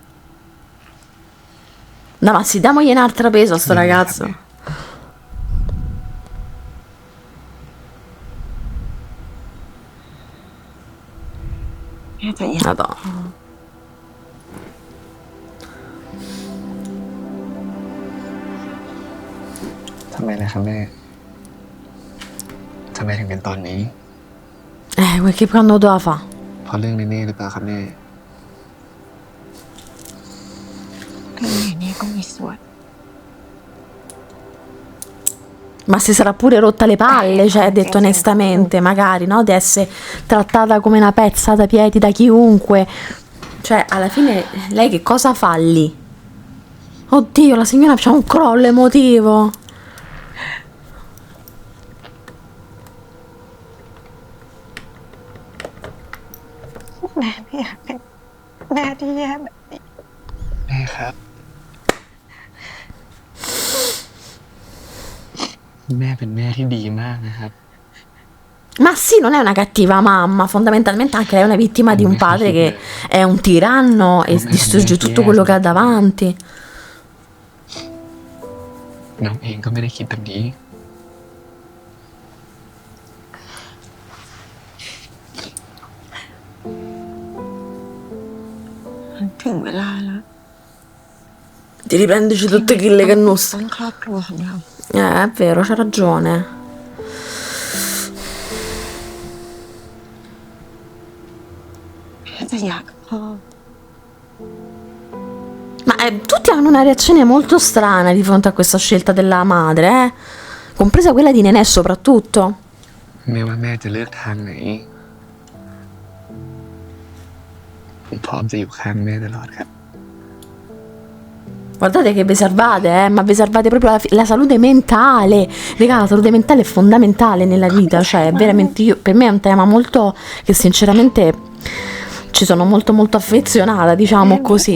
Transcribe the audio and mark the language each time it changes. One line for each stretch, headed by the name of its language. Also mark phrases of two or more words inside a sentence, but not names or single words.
Italian: No, ma sì, damogli un altro peso a sto ragazzo.
Thai: แม่จะอยาก
Italian: Madonna.
Thai: ทำไมนะครับแม่ทำไมถึงเป็นตอนนี้
Italian: Che quando doveva fa?
Thai: เพราะเรื่องนี้หรือเปล่าครับแม่ เรื่องไหนนี่ก็มีส่วน
Italian: Ma si sarà pure rotta le palle, cioè, detto onestamente, magari, no? Di essere trattata come una pezza da piedi da chiunque. Cioè, alla fine, lei che cosa fa lì? Oddio, la signora c'ha un crollo emotivo.
Thai: แม่ไม่อยากเป็นแม่ที่แย่แบบนี้ แม่ครับ แม่เป็นแม่ที่ดีมากนะครับ
Italian: Ma sì, non è una cattiva mamma, fondamentalmente anche lei è una vittima di un padre che è un tiranno e distrugge tutto quello che ha davanti.
Thai: น้องเองก็ไม่ได้คิดแบบนี้ ถึงเวลาแล้ว
Italian: Ti riprendici tutte quelle che non
Thai: ตั้งครอบครัวของเรา
Italian: è vero, c'ha ragione.
Thai: แม่จะอยากกับพ่อ
Italian: Ma tutti hanno una reazione molto strana di fronte a questa scelta della madre, compresa quella di Nenè soprattutto.
Thai: ไม่ว่าแม่จะเลือกทางไหน ผมพร้อมจะอยู่ข้างแม่ตลอดครับ
Italian: Guardate che vi salvate, ma vi salvate proprio la salute mentale. Raga, la salute mentale è fondamentale nella vita, cioè veramente per me è un tema molto che sinceramente ci sono molto affezionata, diciamo così.